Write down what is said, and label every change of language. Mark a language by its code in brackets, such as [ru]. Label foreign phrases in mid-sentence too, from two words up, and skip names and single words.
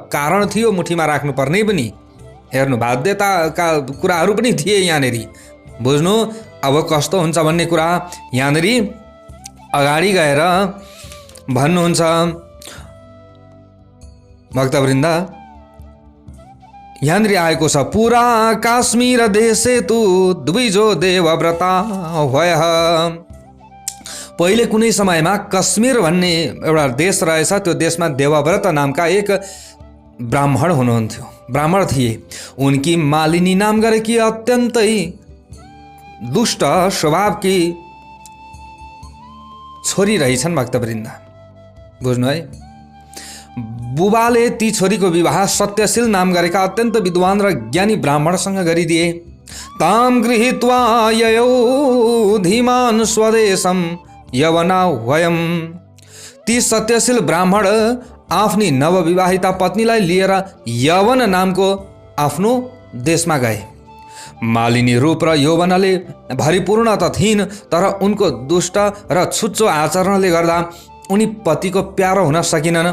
[ne] कारण थियो मुठीमा राख्नुपर्ने पनि, हेर्नु बाध्यताका कुराहरू पनि थिए यहाँनिर। बुझ्नु अब कस्तो हुन्छ भन्ने कुरा यहाँनिर अगाडि गएर भन्नुहुन्छ। भक्तवृन्द, यहाँनिर आएको छ [sa] पुरा काश्मीर देशे तु द्विजो देवव्रता भयः। [ne] पहिले कुनै समयमा कश्मीर भन्ने एउटा देश रहेछ। त्यो देशमा देवव्रत नामका एक ब्राह्मण हुनुहुन्थ्यो, ब्राह्मण थिए। उनकी मालिनी नाम गरेकी अत्यन्तै दुष्ट स्वभावकी छोरी रहेछन्। भक्तवृन्द, बुझ्नु है, बुबाले ती छोरीको विवाह सत्यशील नाम गरेका अत्यन्त विद्वान र ज्ञानी ब्राह्मणसँग गरिदिए। [sa] ताम गृहीत्वा ययौ धीमान स्वदेशम यवना वयम। [ne] ती सत्यशील ब्राह्मण आफ्नी नवविवाहिता पत्नीलाई लिएर यवन नामको आफ्नो देशमा गए। मालिनी रूप र यौवनले भरिपूर्ण त थिइन्, तर उनको दुष्ट र छुच्चो आचरणले गर्दा उनी पतिको प्यारो हुन सकिनन्।